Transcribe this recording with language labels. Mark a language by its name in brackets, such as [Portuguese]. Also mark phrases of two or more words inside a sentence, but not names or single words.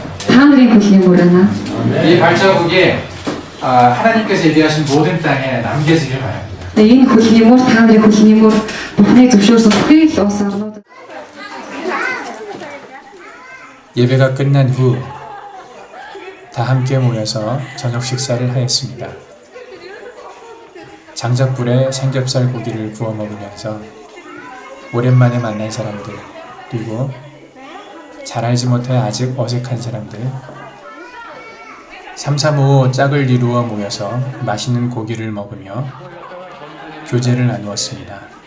[Mongolian] Та нарын хөлний мөр байна. [Korean] 이 발자국에 하나님께서 예비하신 모든 땅에 남겨지길 바랍니다. [Mongolian] Энэ хөлний мөр та нарын хөлний мөр Бурханы зөвшөөрсөн бүхий л улс орнууд [Korean] 예배가 끝난 후 다 함께 모여서 저녁 식사를 하였습니다. 장작불에 삼겹살 고기를 구워 먹으면서 오랜만에 만난 사람들, 그리고 잘 알지 못해 아직 어색한 사람들, 335 짝을 이루어 모여서 맛있는 고기를 먹으며 교제를 나누었습니다.